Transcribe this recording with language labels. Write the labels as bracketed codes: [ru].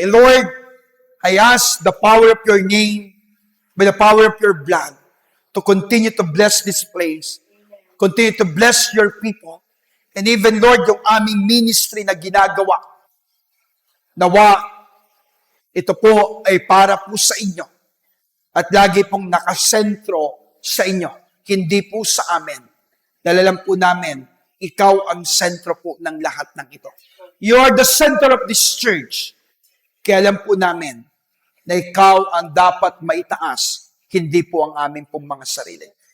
[en] And Lord, I ask the power of your name, by the power of your blood, to continue to bless this place, continue to bless your people, and even, Lord, [tl] yung aming ministry na ginagawa, nawa, ito po ay para po sa inyo at lagi pong nakasentro sa inyo, hindi po sa amin. Dalalam po namin, ikaw ang sentro po ng lahat ng ito. [en] You are the center of this church. [tl] Kaya alam po namin na ikaw ang dapat maitaas, hindi po ang aming pong mga sarili.